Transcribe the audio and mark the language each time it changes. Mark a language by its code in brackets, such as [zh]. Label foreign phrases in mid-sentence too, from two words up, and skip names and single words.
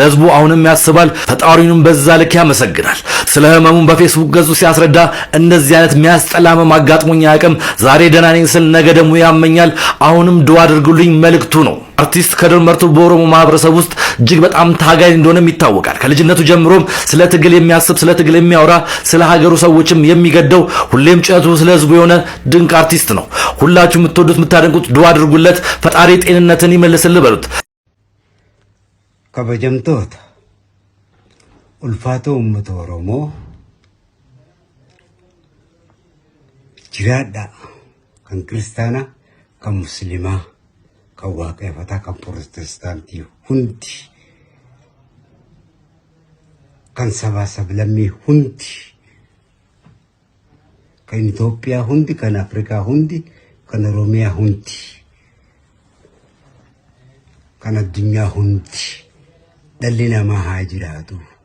[am] ህዝቡ አሁንም ያስባል፣ ፈጣሪውንም በዛ ልክ ያመሰግናል። ስለ ህመሙ በፌስቡክ ገጹ ሲያስረዳ እንደዚህ አይነት የሚያስጠላ ህመም አጋጥሞኝ አያውቅም። ዛሬ ደህና ነኝ ስል ነገ ደግሞ ያመኛል። አሁንም ዱዓ አድርጉልኝ መልእክቱ ነው። አርቲስት ከድር መርቱ በኦሮሞ ማህበረሰብ ውስጥ እጅግ በጣም ታጋይ እንደሆነም ይታወቃል። ከልጅነቱ ጀምሮም ስለ ትግል የሚያስብ ስለ ትግል የሚያወራ ስለ ሀገሩ ሰዎችም የሚገደው ሁሌም ጭነቱ ስለ ህዝቡ የሆነ ድንቅ አርቲስት ነው። ሁላችሁ የምትወዱት የምታደንቁት ዱዓ አድርጉለት። ፈጣሪ ጤንነትን ይመልስልህ በሉት። [om] kabajamtoota ulfaatoo ummata Oromoo jirtan kan kiristaana kan musliimaa kan waaqeffataa kan pirootestaantii hundi kan sabaa sablammii hundi kan Itoophiyaa hundi kan Afrikaa hundi kan Oromiyaa hundi kan addunyaa hundi dhalli namaa haa jiraatu.